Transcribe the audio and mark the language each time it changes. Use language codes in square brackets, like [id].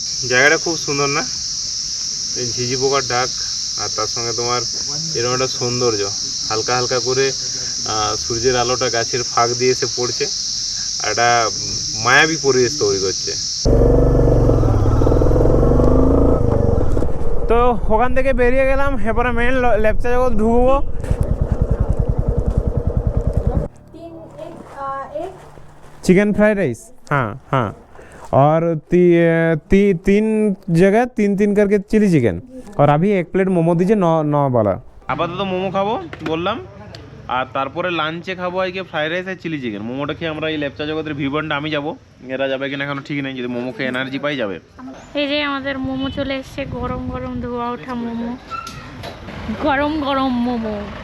[bn] জায়গাটা খুব সুন্দর না, এই ঝিঝি পোকার ডাক, আর তার সঙ্গে তোমার এরকম একটা সৌন্দর্য, হালকা হালকা করে সূর্যের আলোটা গাছের ফাঁক দিয়ে এসে পড়ছে, আর একটা মায়াবী পরিবেশ তৈরি করছে। তো ওখান থেকে বেরিয়ে গেলাম, এরপরে মেন লেপচা জগৎ ঢুকবো। [hi] चिकन फ्राइड राइस, हाँ हाँ, और तीन जगह तीन करके चिली चिकन, और अभी एक प्लेट मोमो दीजिए 9 वाला। [bn] আপাতত মোমো খাবো বললাম, আর তারপরে লাঞ্চে খাবো আজকে ফ্রাইড রাইস আর চিলি চিকেন। মোমোটা খেয়ে আমরা এই লেপচা জগতের ভিউ পয়েন্টে আমি যাবো, এরা যাবে কিনা এখনো ঠিক নেই। যদি মোমো খেয়ে এনার্জি পাই যাবে। এই যে আমাদের মোমো চলে এসছে, গরম গরম ধোয়া ওঠা মোমো, গরম গরম মোমো।